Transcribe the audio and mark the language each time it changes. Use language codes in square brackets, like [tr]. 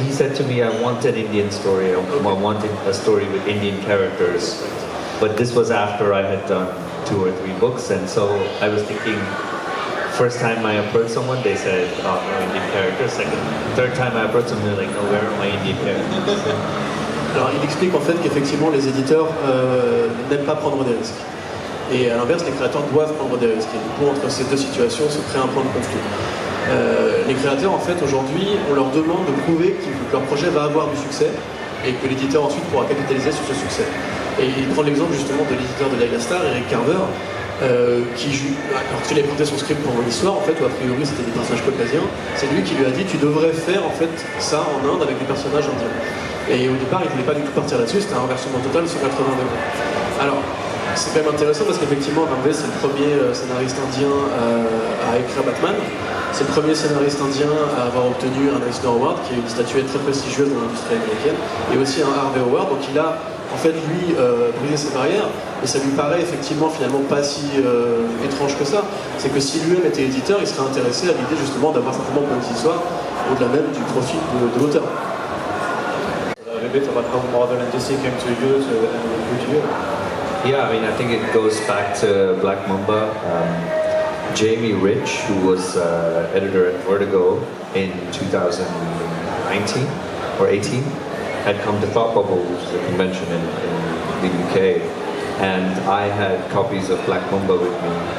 [en] He said to me, I want an Indian story. I wanted a story with Indian characters. But this was after I had done 2 or 3 books, and so I was thinking, first time I approached someone, they said, oh, no Indian characters. Third time I approached someone, they're like, no, where are my Indian characters? [fr] Alors il explique en fait qu'effectivement les éditeurs n'aiment pas prendre des risques. Et à l'inverse, les créateurs doivent prendre des risques. Et du coup, entre ces deux situations se crée un point de conflit. Les créateurs, en fait, aujourd'hui, on leur demande de prouver que leur projet va avoir du succès et que l'éditeur ensuite pourra capitaliser sur ce succès. Et il prend l'exemple justement de l'éditeur de Vega, Eric Carver, alors qu'il a écouté son script pour mon histoire, en fait, où a priori c'était des personnages caucasiens, c'est lui qui lui a dit tu devrais faire en fait ça en Inde avec des personnages indiens. Et au départ, il ne voulait pas du tout partir là-dessus, c'était un renversement total sur 80 degrés. Alors, c'est quand même intéressant parce qu'effectivement, Ramvé, c'est le premier scénariste indien à écrire Batman. C'est le premier scénariste indien à avoir obtenu un Eisner Award, qui est une statuette très prestigieuse dans l'industrie américaine, et aussi un Harvey Award. Donc il a, en fait, lui, brisé ses barrières, et ça lui paraît effectivement finalement pas si étrange que ça. C'est que si lui-même était éditeur, il serait intéressé à l'idée justement d'avoir simplement une petite histoire, au-delà même du profil de l'auteur. [en] A bit about how Marvel and DC came to you and recruit you. Yeah, I mean, I think it goes back to Black Mamba. Jamie Rich, who was editor at Vertigo in 2019 or 18, had come to Thought Bubble, which is a convention in the UK, and I had copies of Black Mamba with me.